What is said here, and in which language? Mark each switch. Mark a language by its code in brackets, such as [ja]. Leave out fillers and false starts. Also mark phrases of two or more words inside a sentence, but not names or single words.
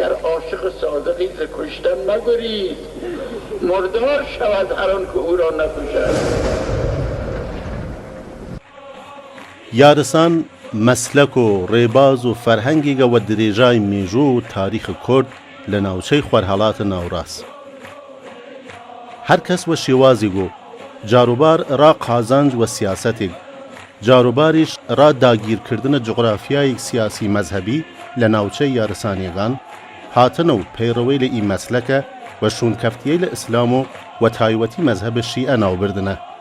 [fa] عاشق صادقی ز کشتن مگریز، مردار شود هر آن که او را نکشد. [ckb] یارسان مسلک و ڕێباز و فەرهەنگێکە و درێژای مێژوو و تاریخی کورد لە ناوچەی خوارهەڵاتە ناوڕاست. هەر کەس وە شێوازێک و جاروبار ڕا قازانج و سیاسەتێک، جاروباریش ڕا داگیرکردنە جغرافیایەک سیاسی مەذهبی لە ناوچەی یارسانیەکان هاتنە و پەیڕەوەی لە ئی مەسلەکە و شوونکەفتیەی لە ئیسلام و تایبەتی مەذهبە شیعە ناوبردنە.